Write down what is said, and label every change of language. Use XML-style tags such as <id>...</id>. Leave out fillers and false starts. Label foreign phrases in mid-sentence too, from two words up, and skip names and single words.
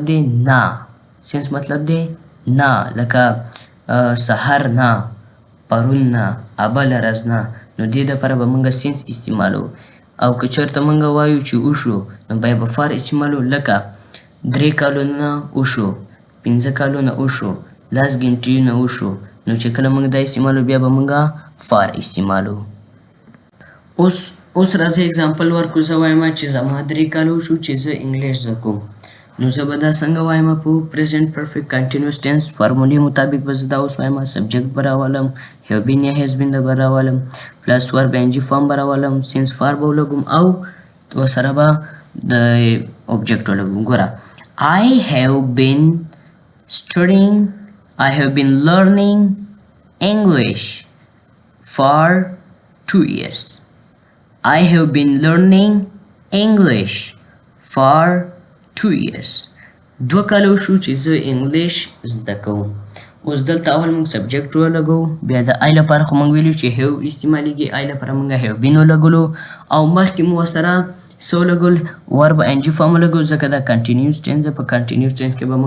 <ps>دی نه سینس مطلب دی نه لکه سحر نه پرون نه ابل ورځ نه نو دې دپاره به موږ سینس استعمالو او که چېرته موږ وایو چې وشو نو بیا به فار استعمالو لکه 3 کالونه وشو 5 کالونه وشو 10 ګنټې وشو نو چې کله موږ دا استعمالو بیا به موږ فار استعمالو اوس راځئ اگزامپل ورکړو زه وایم چې زما 3 کاله وشو چې زه انګلیش زده کوم نو زه به دا څنګه وایم په</ps> <en>present perfect continuous tense</en> <ps>فارمولې مطابق به زه دا اوس وایم سبجیکټ به راولم</ps> <en>have been</en> <ps>یا</ps> <en>has been</en> <ps>به راولم پلس</ps> <en>verb ing form</en> <ps>به راولم</ps> <en>since for</en> <ps>به ولګوم او ورسره به د اوبجیکټ ولګوم ګوره</ps> <en>I have been studying I have been learning English for 2 years I have been learning English for 2 years</en> <ps>2 کاله شو چې زه انګلیش زده کوم اوس دلته اول موږ سبجیکټ ولګو بیا د آی لپاره خو موږ ویلو چې هیو استعمالیږي آی لپاره موږ</ps> <en>have been</en> <ps>ولګلو او مخکې مو ورسره څه ولګول</ps> <en>verb ing form</en> <ps>ولګو ځکه دا</ps> <en>continuous tense</en> <ps>دی په</ps> <en>continuous tense</en> <ps>کې به موږ</ps>